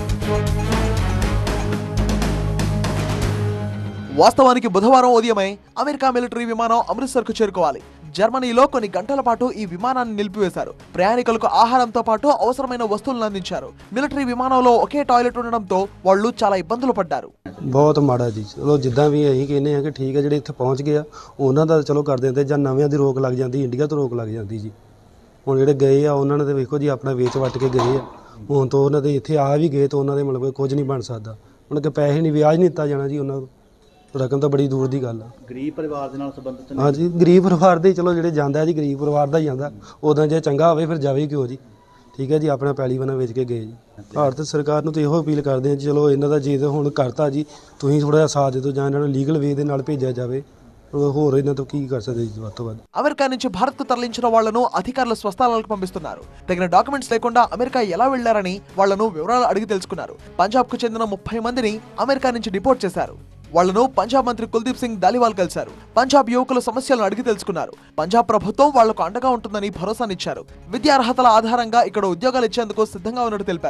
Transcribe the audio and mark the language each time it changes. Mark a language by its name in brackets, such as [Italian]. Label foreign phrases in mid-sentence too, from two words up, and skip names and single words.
[Telugu] వాస్తవానికి బుధవారం ఉదయమే అమెరికా మిలిటరీ విమానం అమృత్సర్ కు చేరుకోవాలి. జర్మనీలో కొన్ని గంటల పాటు ఈ విమానాన్ని నిలిపివేశారు. ప్రయాణికులకు ఆహారంతో పాటు అవసరమైన వస్తువులను అందించారు. మిలిటరీ విమానంలో ఒకే టాయిలెట్ ఉండడంతో వాళ్ళు చాలా ఇబ్బందులు పడ్డారు. [Punjabi] ਬਹੁਤ ਮਾੜਾ ਜੀ। ਚਲੋ ਜਿੱਦਾਂ ਵੀ ਅਸੀਂ ਕਹਿੰਦੇ ਆ ਕਿ ਠੀਕ ਹੈ, ਜਿਹੜੇ ਇੱਥੇ ਪਹੁੰਚ ਗਏ ਆ ਉਹਨਾਂ ਦਾ ਚਲੋ ਕਰ ਦਿੰਦੇ, ਜਾਂ ਨਵਿਆਂ ਦੀ ਰੋਕ ਲੱਗ ਜਾਂਦੀ, ਇੰਡੀਆ ਤੋਂ ਰੋਕ ਲੱਗ ਜਾਂਦੀ ਜੀ। ਹੁਣ ਜਿਹੜੇ ਗਏ ਆ ਉਹਨਾਂ ਨੇ ਤੇ ਵੇਖੋ ਜੀ ਆਪਣਾ ਵੇਚ ਵੱਟ ਕੇ ਗਏ ਆ। ਹੁਣ ਤੋਂ ਉਹਨਾਂ ਦੇ ਇੱਥੇ ਆ ਵੀ ਗਏ ਤਾਂ ਉਹਨਾਂ ਦੇ ਮਤਲਬ ਕੁਝ ਨਹੀਂ ਬਣ ਸਕਦਾ। ਉਹਨਾਂ ਕੇ ਪੈਸੇ ਨਹੀਂ, ਵਿਆਜ ਨਹੀਂ ਦਿੱਤਾ ਜਾਣਾ ਜੀ ਉਹਨਾਂ ਨੂੰ। ਰਕਮ ਤਾਂ ਬੜੀ ਦੂਰ ਦੀ ਗੱਲ ਆ। ਗਰੀਬ ਪਰਿਵਾਰ ਦੇ ਨਾਲ ਸੰਬੰਧਿਤ ਹਾਂ ਜੀ, ਗਰੀਬ ਪਰਿਵਾਰ ਦੇ ਚਲੋ ਜਿਹੜੇ ਜਾਂਦਾ ਜੀ, ਗਰੀਬ ਪਰਿਵਾਰ ਦਾ ਹੀ ਜਾਂਦਾ। ਉਦੋਂ ਜੇ ਚੰਗਾ ਹੋਵੇ ਫਿਰ ਜਾਵੇ ਕਿਉਂ ਜੀ। ਠੀਕ ਹੈ ਜੀ, ਆਪਣਾ ਪੈਲੀ ਬਣਾ ਵੇਚ ਕੇ ਗਏ ਜੀ। ਭਾਰਤ ਸਰਕਾਰ ਨੂੰ ਤਾਂ ਇਹੋ ਅਪੀਲ ਕਰਦੇ ਹਾਂ ਜੀ, ਚਲੋ ਇਹਨਾਂ ਦਾ ਜੇ ਹੁਣ ਕਰਤਾ ਜੀ, ਤੁਸੀਂ ਥੋੜਾ ਜਿਹਾ ਸਾਥ ਦੇ ਦਿਓ, ਜਾਂ ਇਹਨਾਂ ਨੂੰ లీగల్ ਵੇ ਦੇ ਨਾਲ ਭੇਜਿਆ ਜਾਵੇ। ਹੋਰ ਇਹਨਾਂ ਤੋਂ ਕੀ ਕਰ ਸਕਦੇ ਜੀ ਵੱਧ ਤੋਂ ਵੱਧ। [Telugu] అమెరికా నుంచి భారత్ కు తరలించిన వాళ్లను అధికారులు స్వస్థలాలకు పంపిస్తున్నారు. తగిన డాక్యుమెంట్స్ లేకుండా అమెరికా ఎలా వెళ్లారని వాళ్లను వివరాలు అడిగి తెలుసుకున్నారు. పంజాబ్ కు చెందిన 30 మందిని అమెరికా నుంచి డిపోర్ట్ చేశారు. వాళ్లను పంజాబ్ మంత్రి కుల్దీప్ సింగ్ ధాలివాల్ కలిశారు. పంజాబ్ యువకుల సమస్యలను అడిగి తెలుసుకున్నారు. పంజాబ్ ప్రభుత్వం వాళ్లకు అండగా ఉంటుందని భరోసానిచ్చారు. విద్యార్హతల ఆధారంగా ఇక్కడ ఉద్యోగాలు ఇచ్చేందుకు సిద్ధంగా ఉన్నట్టు తెలిపారు.